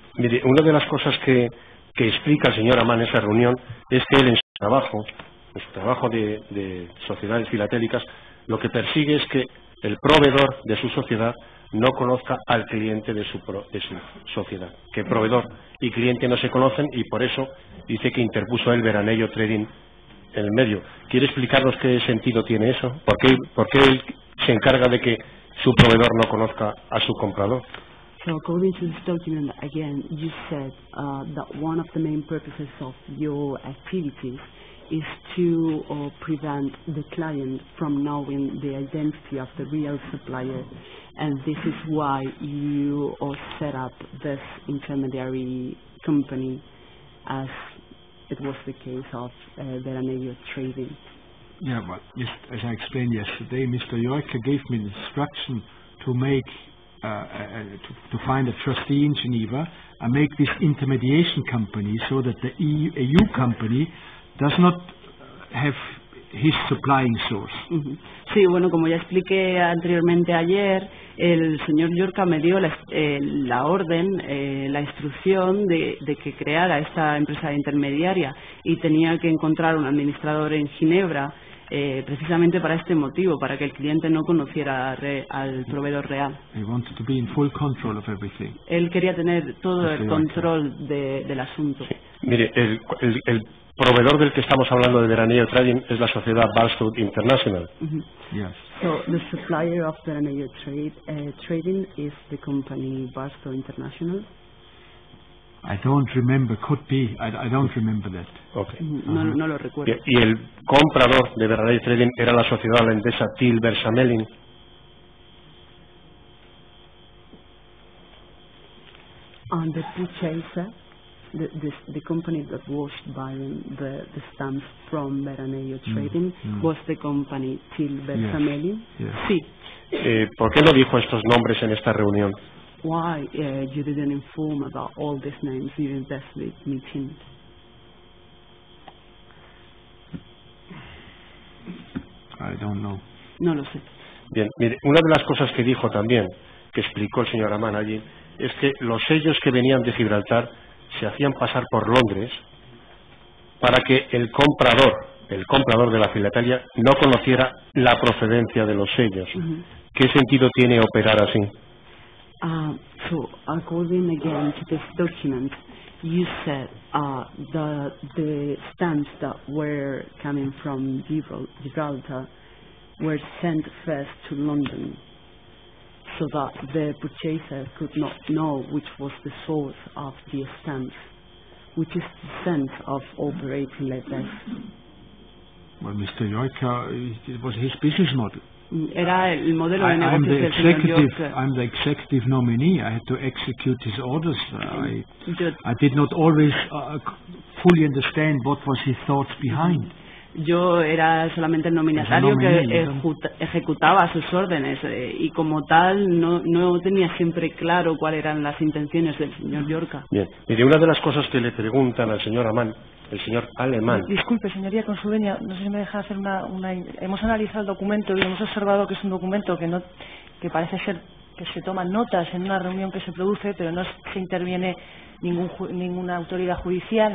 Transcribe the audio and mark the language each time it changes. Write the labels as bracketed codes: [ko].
[es] Mire, una de las cosas que explica el señor Aman en esa reunión es que él en su trabajo de sociedades filatélicas, lo que persigue es que el proveedor de su sociedad no conozca al cliente de su sociedad, que proveedor y cliente no se conocen, y por eso dice que interpuso el Veranello Trading en el medio. ¿Quiere explicarnos qué sentido tiene eso? ¿Por qué él se encarga de que su proveedor no conozca a su comprador? [en] So according to this document, again, you said that one of the main purposes of your activities is to prevent the client from knowing the identity of the real supplier, and this is why you set up this intermediary company, as it was the case of Veranello Trading. Yeah, but just as I explained yesterday, Mr. Joica gave me the instruction to make to find a trustee in Geneva and make this intermediation company so that the EU company does not have his supplying source. [es] Sí, bueno, como ya expliqué anteriormente ayer, el señor Llorca me dio la orden, la instrucción de que creara esta empresa intermediaria, y tenía que encontrar un administrador en Ginebra precisamente para este motivo, para que el cliente no conociera al proveedor real. [en] He wanted to be in full control of everything. [es] Él quería tener todo el control del asunto. Sí. Mire, el proveedor del que estamos hablando de Veranello Trading es la sociedad Barstow International. [en] Yes. So the supplier of Veranello Trading is the company Barstow International. I don't remember, could be, I don't remember that. Okay. [es] No lo recuerdo. Y el comprador de Veranello Trading era la sociedad holandesa Tilbersamelin. [en] And the purchaser, the company that was buying the stamps from Veranello Trading was the company Tilbersamelin. Yes. [es] Sí. ¿Por qué no dijo estos nombres en esta reunión? [en] Why you didn't inform about all these names during this meeting? I don't know. [es] No lo sé. Bien, mire, una de las cosas que dijo también, que explicó el señor Aman allí, es que los sellos que venían de Gibraltar se hacían pasar por Londres para que el comprador de la filatelia no conociera la procedencia de los sellos. ¿Qué sentido tiene operar así? [en] So, according again to this document, you said the stamps that were coming from Gibraltar were sent first to London, so that the purchaser could not know which was the source of the stamps, which is the sense of operating like this. Well, Mr. Joica, it was his business model. [es] Era el modelo de negocios del señor Joica. [en] I'm the executive nominee. I had to execute his orders. I did not always fully understand what was his thoughts behind. [es] Yo era solamente el nominatario que ejecutaba sus órdenes, y como tal no tenía siempre claro cuáles eran las intenciones del señor Joica. Bien, mire, una de las cosas que le preguntan al señor Aman, el señor Aleman. Disculpe, señoría, con su venia, no sé si me deja hacer una... Hemos analizado el documento y hemos observado que es un documento que parece ser que se toman notas en una reunión que se produce, pero no se interviene ninguna autoridad judicial.